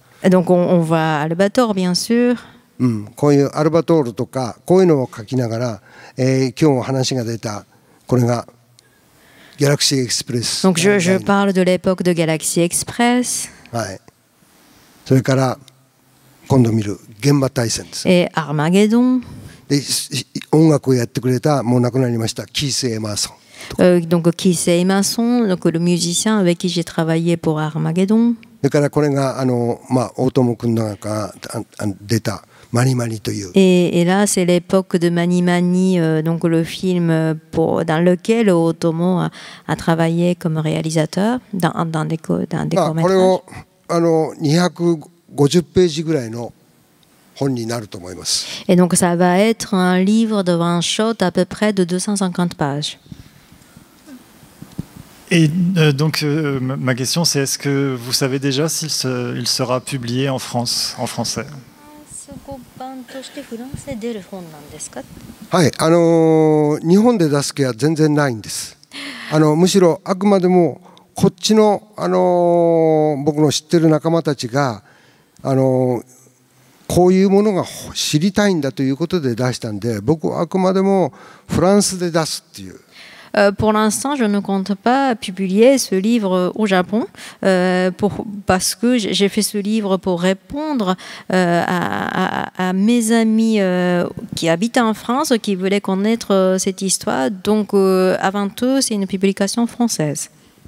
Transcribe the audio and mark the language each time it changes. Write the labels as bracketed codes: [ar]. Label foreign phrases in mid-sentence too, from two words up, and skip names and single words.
[fr] Donc on voit Albator bien sûr. [ja] こういうアルバトールとかこういうのを書きながら、今日も話が出たこれがギャラクシーエクスプレス。 [fr] Donc je parle de l'époque de Galaxy Express. [ja] はい。それから今度見る現場大戦です。 [fr] Et Armageddon. [ja] で音楽をやってくれたもう亡くなりましたキース・エマーソン。 [fr] Donc Keith Emerson, donc le musicien avec qui j'ai travaillé pour Armageddon. [ja] それからこれが大友君の中出たマニマニという。 [fr] Et là, c'est l'époque de Mani Mani, donc le film dans lequel Otomo a travaillé comme réalisateur dans des courts-métrages. [ja] これを250ページぐらいの本になると思います。 [fr] Et donc ça va être un livre de [en] one shot [fr] à peu près de 250 pages. Et donc ma question c'est est-ce que vous savez déjà s'il sera publié en France, en français? [ja] としてフランスで出る本なんですか？はい、日本で出す気は全然ないんです。むしろあくまでもこっちの、僕の知ってる仲間たちがこういうものが知りたいんだということで出したんで、僕はあくまでもフランスで出すっていう。 [fr] Pour l'instant, je ne compte pas publier ce livre au Japon parce que j'ai fait ce livre pour répondre à mes amis qui habitent en France, qui voulaient connaître cette histoire. Donc, avant tout, c'est une publication française.